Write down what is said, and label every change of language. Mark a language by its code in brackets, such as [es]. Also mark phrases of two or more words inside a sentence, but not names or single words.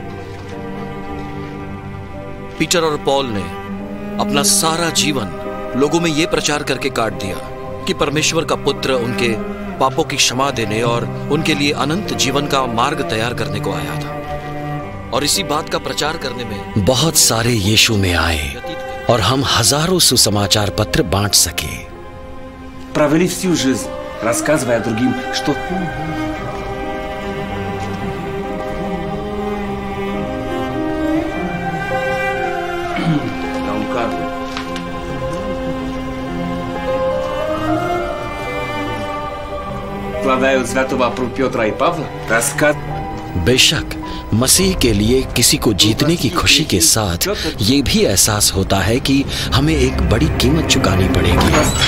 [hi] पीटर और पॉल ने अपना सारा जीवन लोगों में यह प्रचार करके काट दिया कि परमेश्वर का पुत्र उनके पापों की क्षमा देने और उनके लिए अनंत जीवन का मार्ग तैयार करने को आया था। और इसी बात का प्रचार करने में बहुत सारे यीशु में आए और हम हजारों सुसमाचार पत्र बांट सके। [ru] Провели всю жизнь, рассказывая другим, что... Вкладают святого Петра и Павла, рассказ... [hi] बेशक मसीह के लिए किसी को जीतने की खुशी के साथ ये भी एहसास होता है कि हमें एक बड़ी कीमत चुकानी पड़ेगी।